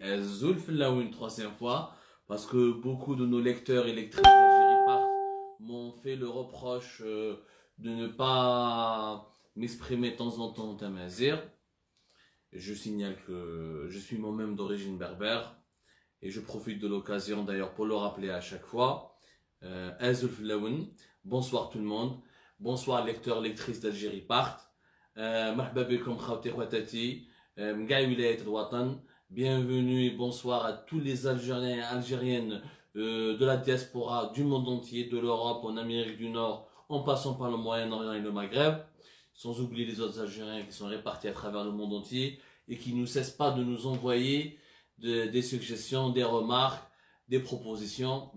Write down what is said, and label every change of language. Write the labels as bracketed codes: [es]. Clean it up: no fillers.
[kab] Azul Filaoun, [fr] troisième fois. Parce que beaucoup de nos lecteurs et lectrices d'Algérie Part m'ont fait le reproche de ne pas m'exprimer de temps en temps en tamazir. Je signale que je suis moi-même d'origine berbère. Et je profite de l'occasion d'ailleurs pour le rappeler à chaque fois. [kab] Azul Filaoun. [fr] Bonsoir tout le monde. Bonsoir lecteurs, lectrices d'Algérie Part. [ar] مرحبا بكم خوتي خواتاتي من كاع ولايات الوطن. [fr] Bienvenue et bonsoir à tous les Algériens et Algériennes de la diaspora du monde entier, de l'Europe en Amérique du Nord, en passant par le Moyen-Orient et le Maghreb, sans oublier les autres Algériens qui sont répartis à travers le monde entier et qui ne cessent pas de nous envoyer des suggestions, des remarques, des propositions.